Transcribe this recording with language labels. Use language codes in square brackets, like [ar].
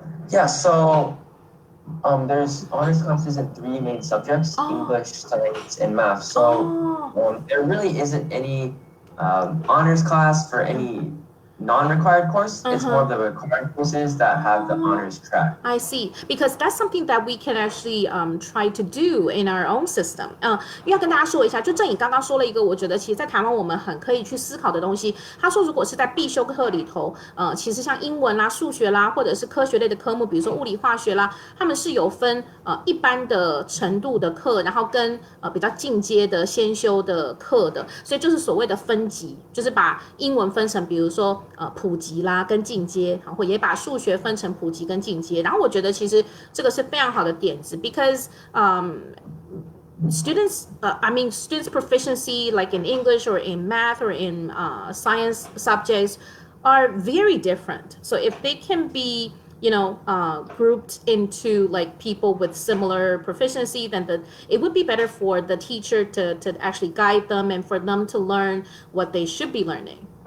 [en] Yeah, so there's honors classes in 3 main subjects, English, science, and math. So there really isn't any honors class for any non-required course. It's more of the required courses that have the honors track. I see, because that's something that we can actually try to do in our own system. [zh] 要跟大家说一下，就正颖刚刚说了一个，我觉得其实在台湾我们很可以去思考的东西。他说，如果是在必修课里头，其实像英文啦、数学啦，或者是科学类的科目，比如说物理、化学啦，他们是有分一般的程度的课，然后跟比较进阶的先修的课的，所以就是所谓的分级，就是把英文分成，比如说普及啦跟进阶，或也把数学分成普及跟进阶。然后我觉得其实这个是非常好的点子 [en] ，because students, students' proficiency like in English or in math or in science subjects are very different. So if they can be grouped into like people with similar proficiency, then it would be better for the teacher to actually guide them and for them to learn what they should be learning.